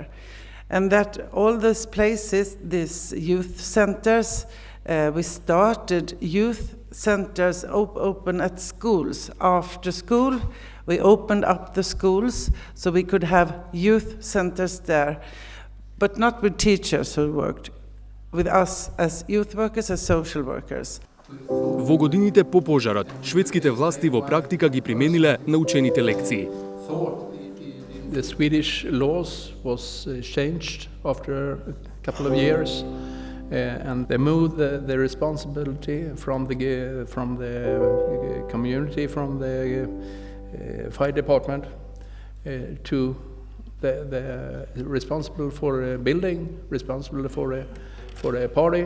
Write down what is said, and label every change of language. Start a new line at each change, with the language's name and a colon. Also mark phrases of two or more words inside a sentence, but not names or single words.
English: And that all these places, these youth centers, we started youth centers open at schools. After school, we opened up the schools so we could have youth centers there, but not with teachers who worked, with us as youth workers, as social workers.
Macedonian: Во годините по пожарот, шведските власти во практика ги примениле научените лекции.
English: The Swedish laws was changed after a couple of years, and they moved the responsibility from the community, from the fire department, to the responsible for a building, responsible for a party.